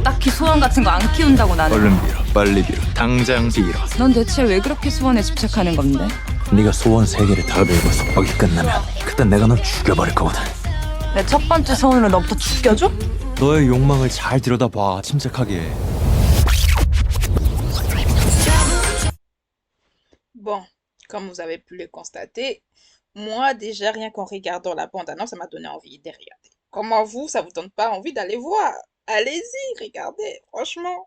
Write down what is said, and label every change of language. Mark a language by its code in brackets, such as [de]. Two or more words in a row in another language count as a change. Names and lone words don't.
[ko] 딱히 소원 같은 거 안 키운다고 나는. 얼른 빌어, 빨리 빌어, 당장 빌어. 넌 대체 왜 그렇게 소원에 집착하는 건데? 네가 소원 3개를 다 빌고서 거기 끝나면 그땐 내가 널 죽여버릴 거거든. 내 첫 번째 소원으로 너부터 죽여줘? 너의 욕망을 잘 들여다봐, 침착하게. [fr] Bon, comme vous avez pu le constater, moi déjà rien qu'en regardant la bande-annonce, ça m'a donné envie de regarder. Comment vous, ça vous donne pas envie d'aller voir? Allez-y, regardez, franchement.